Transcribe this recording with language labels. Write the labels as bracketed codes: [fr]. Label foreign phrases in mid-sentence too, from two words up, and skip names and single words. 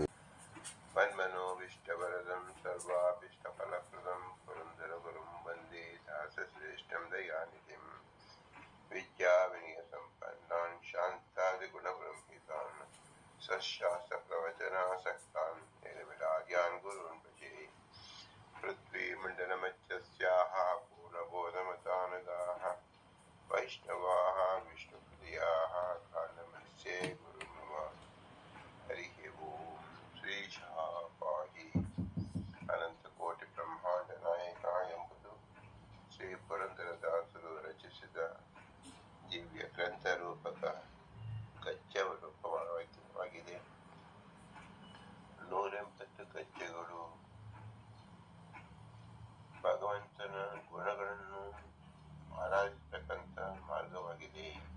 [sa] मन्मनोभीष्टवरदं सर्वाभीष्टफलप्रदं पुरन्दरगुरुं वन्दे दासश्रेष्ठं दयानिधिं विद्याविनयसम्पन्नान् शान्तादिगुणब्रह्मितान् सशास्त्रप्रवचनासक्तान् निर्विलार्यान् गुरून् भजे। पृथ्वीमण्डलमध्यस्याः पूर्णबोधमतानगाः वैष्णवाः विष्णुप्रियाः कालमस्ये गुरुं मम। हरिः ओम्। [kn] ಶ್ರೀಶಃ ಪಾಹಿ ಅನಂತಕೋಟಿ ಬ್ರಹ್ಮಾಂಡ ನಾಯಕ ಎಂಬುದು ಶ್ರೀ ಪುರಂದರದಾಸರು ರಚಿಸಿದ ದಿವ್ಯ ಗ್ರಂಥ ರೂಪಕ ಗದ್ಯ ರೂಪವಾಗಿದೆ. 180 ಗದ್ಯಗಳು ಭಗವಂತನ ಗುಣಗಳನ್ನು ಆರಾಧಿಸತಕ್ಕಂಥ ಮಾರ್ಗವಾಗಿದೆ.